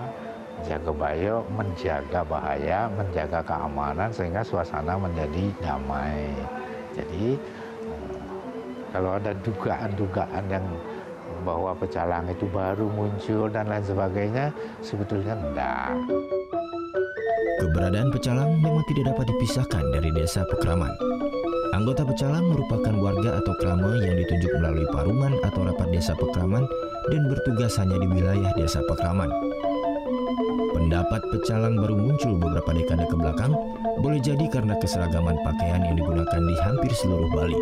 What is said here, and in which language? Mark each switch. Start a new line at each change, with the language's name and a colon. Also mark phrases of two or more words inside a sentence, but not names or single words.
Indonesian: Jago baye menjaga bahaya, menjaga keamanan sehingga suasana menjadi damai. Jadi kalau ada dugaan-dugaan yang bahwa pecalang itu baru muncul dan lain sebagainya, sebetulnya enggak. Keberadaan pecalang memang tidak dapat dipisahkan dari desa Pekraman. Anggota pecalang merupakan warga atau krama yang ditunjuk melalui paruman atau rapat desa Pekraman dan bertugas hanya di wilayah desa Pekraman. Pendapat pecalang baru muncul beberapa dekade ke belakang, boleh jadi karena keseragaman pakaian yang digunakan di hampir seluruh Bali.